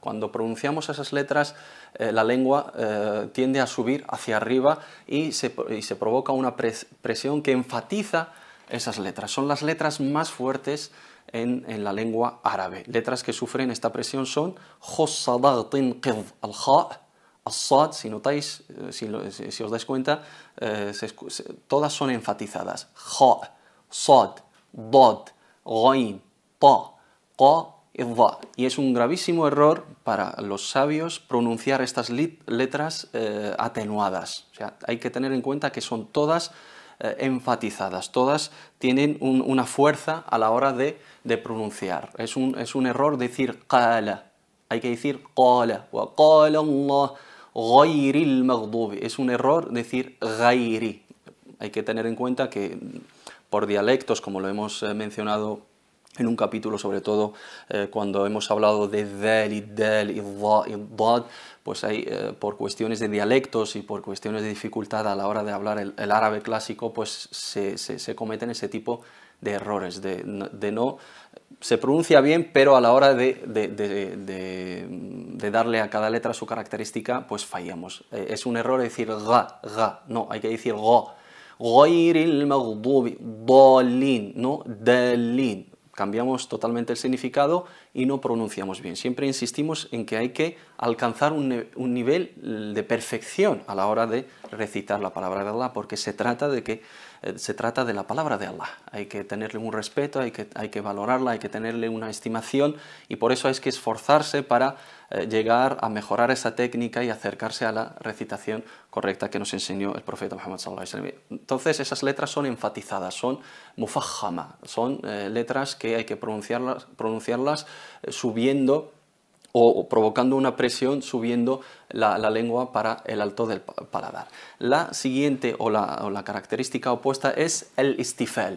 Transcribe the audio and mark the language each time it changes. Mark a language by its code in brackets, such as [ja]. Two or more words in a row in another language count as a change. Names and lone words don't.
[es] Cuando pronunciamos esas letras, la lengua tiende a subir hacia arriba y se provoca una presión que enfatiza esas letras. Son las letras más fuertes en la lengua árabe. Letras que sufren esta presión son [ar] الخاء، الصاد, [es] si notáis, si os dais cuenta, todas son enfatizadas. [ar] خاء، صاد، ضاد، غين, ta, qa y dha. [es] Y es un gravísimo error para los sabios pronunciar estas letras atenuadas. O sea, hay que tener en cuenta que son todas enfatizadas, todas tienen una fuerza a la hora de pronunciar. Es un error decir qala, hay que decir qala, [ar] وقال الله غير المغضوب. [es] Es un error decir ghayri. Hay que tener en cuenta que por dialectos, como lo hemos mencionado en un capítulo, sobre todo cuando hemos hablado de dal y dal y dad, pues hay, por cuestiones de dialectos y por cuestiones de dificultad a la hora de hablar el árabe clásico, pues se cometen ese tipo de errores, de no... Se pronuncia bien, pero a la hora de darle a cada letra su característica, pues fallamos. Es un error decir ga, no, hay que decir ga. [ar] غير المغضوب، ضالين, [es] no dalin. Cambiamos totalmente el significado y no pronunciamos bien. Siempre insistimos en que hay que alcanzar un nivel de perfección a la hora de recitar la palabra de Allah, porque se trata de la palabra de Allah. Hay que tenerle un respeto, hay que valorarla, hay que tenerle una estimación, y por eso hay que esforzarse para llegar a mejorar esa técnica y acercarse a la recitación correcta que nos enseñó el profeta Muhammad [ar] صلى الله عليه وسلم. [es] Entonces esas letras son enfatizadas, son mufajjama, son letras que hay que pronunciarlas subiendo o provocando una presión, subiendo la lengua para el alto del paladar. La siguiente o la característica opuesta es el istifal.